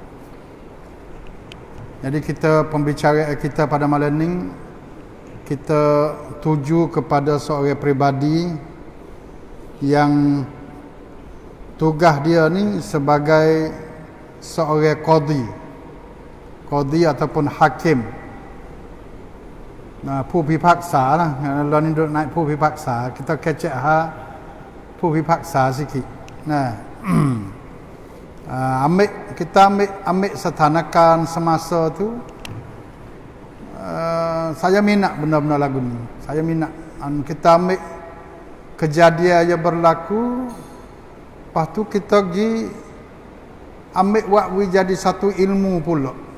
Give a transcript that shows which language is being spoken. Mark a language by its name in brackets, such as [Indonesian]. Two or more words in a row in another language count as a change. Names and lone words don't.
[Malay] Jadi pembicaraan kita pada malam ini kita tuju kepada seorang peribadi yang tugas dia ni sebagai seorang qadi ataupun hakim. ผู้พิพากษา lah. Kalau ni duduk naik ผู้พิพากษา, kita kecekผู้พิพากษา sikit. Kita ambil setanakan semasa tu, saya minat benda-benda lagu ni. Saya minat. Kita ambil kejadian yang berlaku, lepas tu kita pergi ambil buat jadi satu ilmu pula.